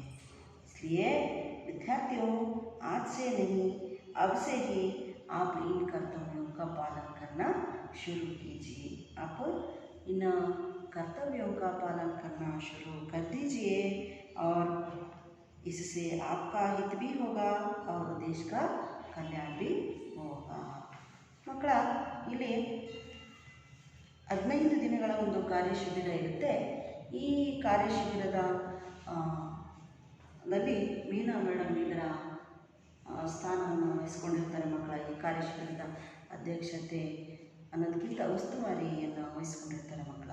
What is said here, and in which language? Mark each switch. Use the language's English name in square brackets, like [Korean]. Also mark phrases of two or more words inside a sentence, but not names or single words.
[Hindi] इसलिए विद्यार्थियों, आज से नहीं, अब से ही आप इन कर्तव्यों का पालन करना शुरू कीजिए। आप इन कर्तव्यों का पालन करना शुरू कर दीजिए और इससे आपका हित भी होगा और देश का कल्याण भी होगा। [Kannada] ಮಕ್ಕಳ, ಇಲ್ಲಿ 15 ದಿನಗಳ ಒಂದು ಕಾರ್ಯ ಶಿಬಿರ ಇರುತ್ತೆ। ಈ ಕಾರ್ಯಶಿಬಿರದ ದಲ್ಲಿ ಮೀನಾ ಮೇಡಮ್ ಇದರ ಸ್ಥಾನವನ್ನು ವಹಿಸ್ಕೊಂಡಿರ್ತಾರೆ ಮಕ್ಕಳ. ಈ ಕಾರ್ಯಶಿಬಿರದ ಅಧ್ಯಕ್ಷತೆ ಅನ್ನೋದಕ್ಕಿಂತ ಉಸ್ತುವಾರಿಯನ್ನು ವಹಿಸ್ಕೊಂಡಿರ್ತಾರೆ ಮಕ್ಕಳ.